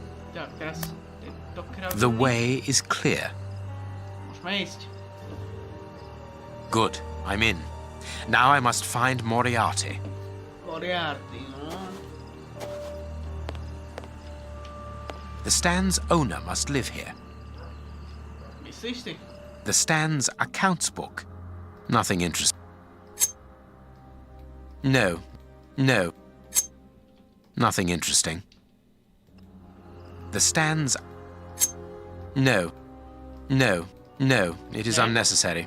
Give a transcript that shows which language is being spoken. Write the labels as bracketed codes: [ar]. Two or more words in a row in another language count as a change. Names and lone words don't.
[sk] Tak, teraz to kraviny. [en] The way is clear. [sk] Môžeme ísť. [en] Good, I'm in. Now I must find Moriarty. Moriarty, no. The stand's owner must live here. [sk] Myslíš si? [en] The stand's accounts book. Nothing interesting. No. Nothing interesting. The stand's... No. It is unnecessary.